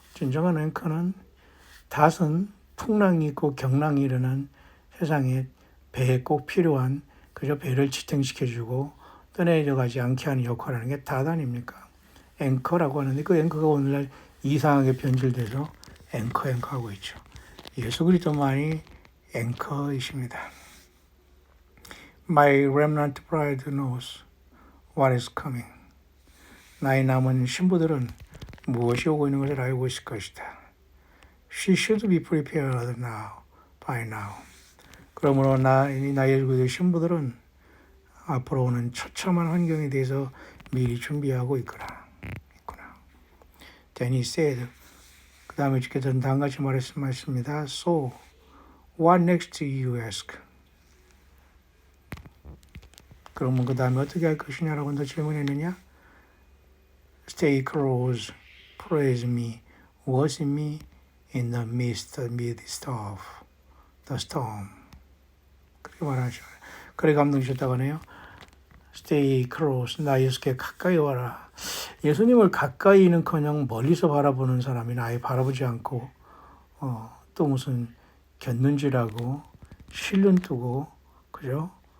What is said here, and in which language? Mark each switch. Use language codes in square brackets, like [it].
[ko] 진정한 앵커는 닷은 풍랑이 있고 경랑이 일어난 세상에 배에 꼭 필요한 그저 배를 지탱시켜주고 떠내려가지 않게 하는 역할을 하는 게 닷 아닙니까? 앵커라고 하는데 그 앵커가 오늘날 이상하게 변질돼서 앵커 하고 있죠. 예수 그리스도만이 앵커이십니다. [en] My remnant bride knows what is coming. [ko] 나의 남은 신부들은 무엇이 오고 있는 것을 알고 있을 것이다. [en] She should be prepared by now. [ko] 그러므로 나의 그 신부들은 앞으로 오는 처참한 환경에 대해서 미리 준비하고 있구나. [en] Then he said, [ko] 그 다음에 주께서 다음같이 말씀하십니다. [en] So, what next do you ask? [ko] 그러면 그 다음에 어떻게 할 것이냐라고 더 질문했느냐? [en] Stay close, praise me, worship me in the midst of the storm. [ko] 그렇게 말하죠. 그래 감동 주셨다고 하네요. [en] Stay close, [ko] 나 예수께 가까이 와라. 예수님을 가까이는커녕 멀리서 바라보는 사람이 아예 바라보지 않고 또 무슨 곁눈질하고 실눈 뜨고 그죠?